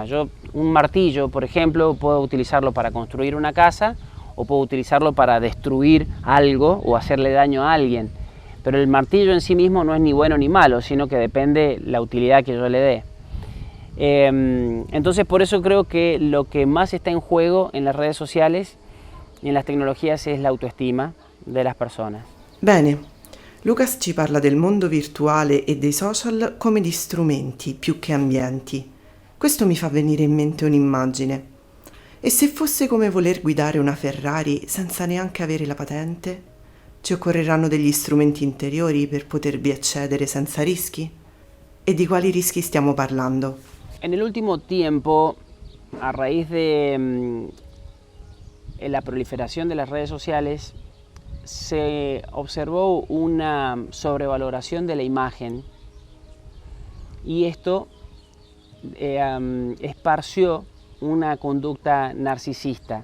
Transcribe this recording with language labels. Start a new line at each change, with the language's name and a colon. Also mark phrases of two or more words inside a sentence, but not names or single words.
Spanish: Un martillo, por ejemplo, puedo utilizarlo para construir una casa o puedo utilizarlo para destruir algo o hacerle daño a alguien. Pero el martillo en sí mismo no es ni bueno ni malo, sino que depende la utilidad que yo le dé. Entonces por eso creo que lo que más está en juego en las redes sociales y en las tecnologías es la autoestima de las personas.
Italian: Bene, Lucas ci parla del mondo virtuale e dei social come di strumenti più che ambienti. Questo mi fa venire in mente un'immagine. E se fosse come voler guidare una Ferrari senza neanche avere la patente? Ci occorreranno degli strumenti interiori per potervi accedere senza rischi? E di quali rischi stiamo parlando?
Spanish: En el último tiempo, a raíz de la proliferación de las redes sociales, se observó una sobrevaloración de la imagen y esto esparció una conducta narcisista.